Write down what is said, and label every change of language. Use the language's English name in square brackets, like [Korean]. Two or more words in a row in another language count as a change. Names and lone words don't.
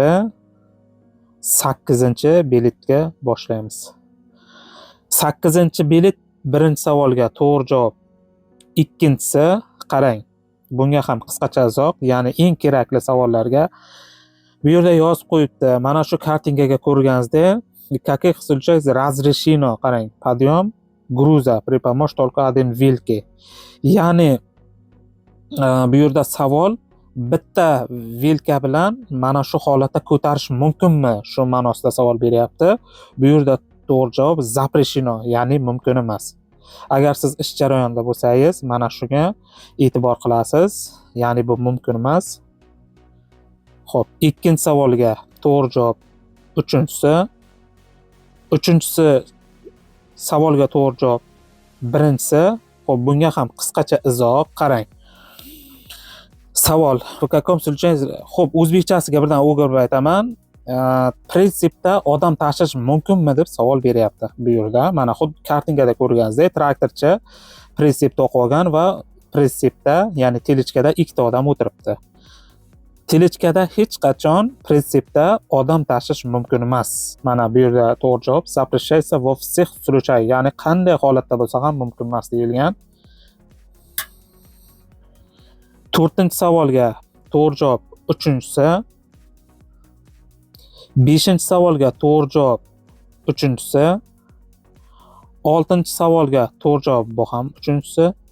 [Uzbek] Kategoriya B 8-belitga boshlaymiz. 8-belit birinchi savolga to'g'ri javob. Ikkinchisi qarang. Bunga ham qisqacha izoh, ya'ni eng kerakli savollarga bu yerda yozib qo'yibdi. Mana shu kartinkaga ko'rganingizdek, [Russian] каких случаях разрешено, qarang, подъем груза при помощи только один вилки. [Uzbek] Ya'ni bu yerda savol bitta vilka bilan mana shu holatda ko'tarish mumkinmi? Shu ma'nosida savol beryapti. Bu yerda to'g'ri javob запрещено, ya'ni mumkin emas. Agar siz ish jarayonida bo'lsangiz, mana shunga e'tibor qilasiz, ya'ni bu mumkin emas. Xo'p, ikkinchi savolga to'g'ri javob uchinchisi. Uchinchisi savolga to'g'ri javob birinchisi. Xo'p, bunga ham qisqacha izoh, qarang. Savol: [Russian] в каком случае? [Uzbek] Xo'p, o'zbekchasiga birdan o'girib aytaman. Prinsipda odam tashish mumkinmi deb savol beryapti bu yerda. Mana xuddi kartingada ko'rganingizdek, traktorchi prinsipda o'qib olgan va prinsipda, ya'ni telichkada ikkita odam o'tiribdi. Telichkada hech qachon prinsipda odam tashish mumkin emas. Mana bu yerda to'g'ri javob [Russian] запрещается во всех случаях, [Uzbek] ya'ni qanday holatda bo'lsa ham mumkin emas deyilgan. To'rtinchi savolga to'g'ri javob uchinchisi. Beshinchi savolga to'g'ri javob uchinchisi. Oltinchi savolga to'g'ri javob bu ham uchinchisi.